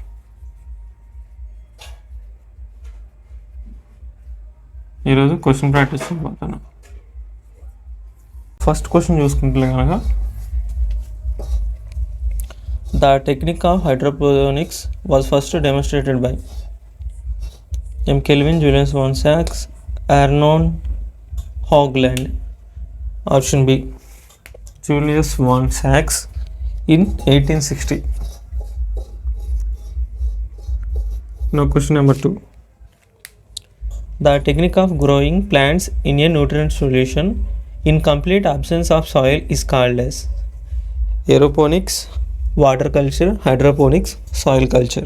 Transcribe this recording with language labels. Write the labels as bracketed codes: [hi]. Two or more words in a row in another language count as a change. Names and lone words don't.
[te] ఈరోజు [en] question practice [te] చేయబోతాను. [en] first question [te] చూసుకుంటే కనుక, [en] the technique of hydroponics was first demonstrated by M. Kelvin, Julius von Sachs, Arnold Hogland. Option B, Julius von Sachs in 1860. Now question number 2. The technique of growing plants in a nutrient solution in complete absence of soil is called as aeroponics, water culture, hydroponics, soil culture.